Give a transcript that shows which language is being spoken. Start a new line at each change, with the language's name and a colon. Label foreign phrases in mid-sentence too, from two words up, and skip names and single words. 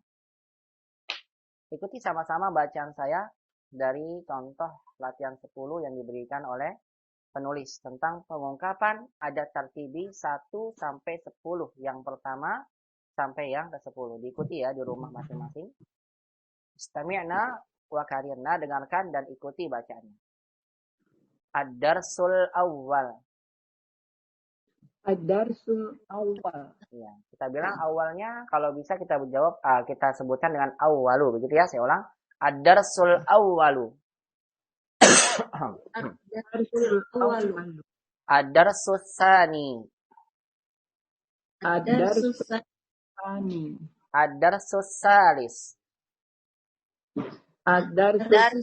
Indonesian: Ikuti sama-sama bacaan saya dari contoh latihan 10 yang diberikan oleh penulis tentang pengungkapan adat tartibi 1 sampai 10. Yang pertama sampai yang ke-10. Diikuti ya di rumah masing-masing.
Arabic: استمعنا وكررنا,
Indonesian: dengarkan dan ikuti bacaannya.
Arabic: الدرس الأول. الدرس الأول.
Indonesian: Ya, kita bilang awalnya kalau bisa kita jawab kita sebutkan dengan awalu, begitu ya. Saya ulang.
Arabic: الدرس الأول. الدرس الأول. الدرس الثاني. الدرس الثاني. الدرس الثالث. Ad-darsul